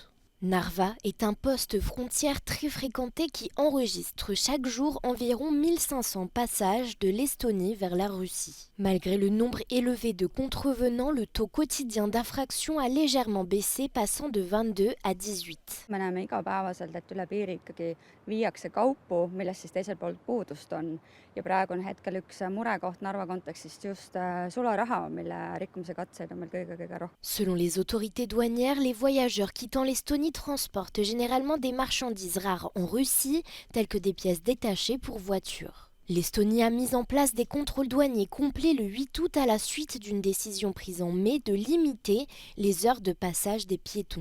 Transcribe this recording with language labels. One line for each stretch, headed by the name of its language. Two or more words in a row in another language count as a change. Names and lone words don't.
French: Narva est un poste frontière très fréquenté qui enregistre chaque jour environ 1500 passages de l'Estonie vers la Russie. Malgré le nombre élevé de contrevenants, le taux quotidien d'infraction a légèrement baissé, passant de 22 à 18.
Estonian: Me näeme igapäevaselt, et üle piiri ikkagi viiakse kaupu, millest siis teisel pool puudust on. Ja praegu on hetkel üks murekoht Narva kontekstist just sularaha, mille rikkumise katseid on meil kõige rohkem.
French: Selon les autorités douanières, les voyageurs quittant l'Estonie transportent généralement des marchandises rares en Russie, telles que des pièces détachées pour voitures. L'Estonie a mis en place des contrôles douaniers complets le 8 août à la suite d'une décision prise en mai de limiter les heures de passage des piétons.